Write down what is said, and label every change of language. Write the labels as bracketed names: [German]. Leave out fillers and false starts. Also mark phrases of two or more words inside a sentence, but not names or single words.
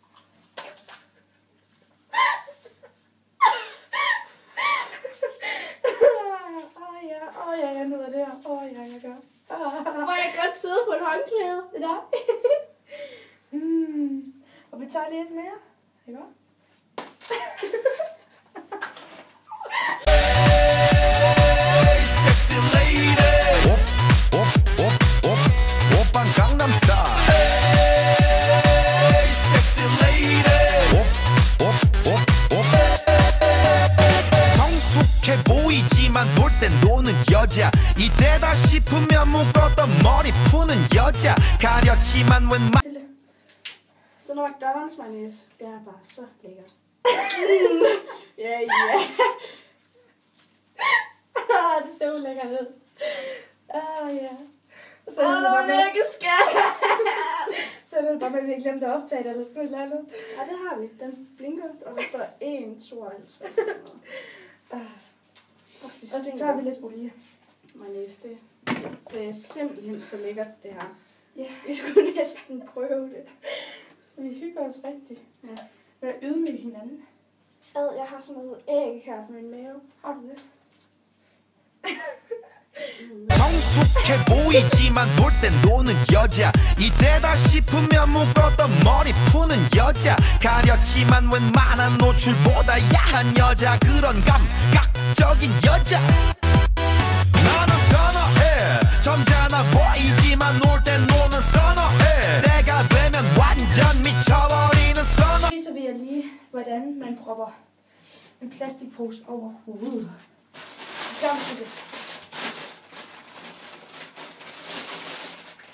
[Danish] Jeg nyder det her. Jeg gør. Må jeg godt sidde på et håndklæde? Det der. Og vi tager lige et mere. Ikke godt? [English] Sexy lady. [Korean] Oppan Gangnam Style. [English] Sexy lady. [Korean] 성숙해 보이지만 볼 땐 노는 여자 이때다 싶으면 묶었던 머리 푸는 여자 가렸지만 웬만 [Danish] Så noget McDonald's mayonnaise. Det er bare så lækkert. Ja. Det ser ulækkert ud. Ja. Så er det bare så er det bare med, at vi har glemt at optage det, eller sådan noget andet. Ja, det har vi. Den blinker, og der står 1,52. Og så tager vi lidt olie. Mayonnaise, det er simpelthen så lækkert, det her. Ja. Vi skulle næsten prøve det. Vi hygger os rigtigt. Ja. Med at ydmyge hinanden. Jeg har sådan noget æg her på min mave. Har du det? [Korean] 성숙해 보이지만 볼 땐 노는 여자 이때다 싶으면 묶었던 머리 푸는 여자 가렸지만 웬만한 노출보다 야한 여자 그런 감각적인 여자 나는 선어해 점잖아 보이지만 놀 땐 노는 선어해 내가 되면 완전 미쳐버리는 선어 [Danish] Så viser jeg lige, hvordan man propper en plastikpose over hovedet. Kom til det.